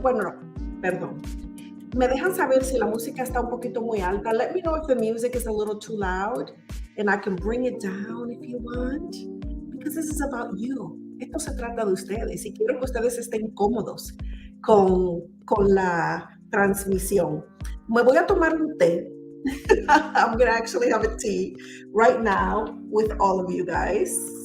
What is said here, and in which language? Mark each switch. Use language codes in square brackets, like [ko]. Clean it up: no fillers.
[es] Bueno, no, perdón. Me dejan saber si la música está un poquito muy alta. [en] Let me know if the music is a little too loud and I can bring it down if you want. Because this is about you. [es] Esto se trata de ustedes y quiero que ustedes estén cómodos con la transmisión. Me voy a tomar un té. [en] I'm going to actually have a tea right now with all of you guys.